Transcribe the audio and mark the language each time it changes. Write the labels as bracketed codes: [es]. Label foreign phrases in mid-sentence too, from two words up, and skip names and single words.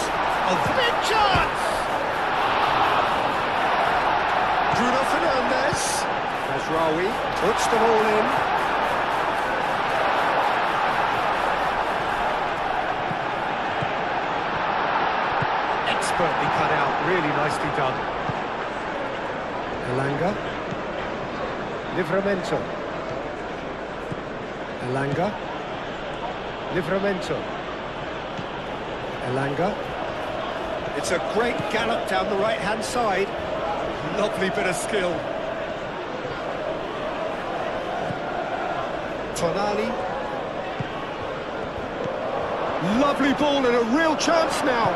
[en] A big chance! Bruno Fernandes. Mazraoui puts them all in. Expertly cut out, really nicely done. Elanga. Livramento. Elanga. Livramento. Elanga. It's a great gallop down the right-hand side. Lovely bit of skill. Tonali. Lovely ball and a real chance now.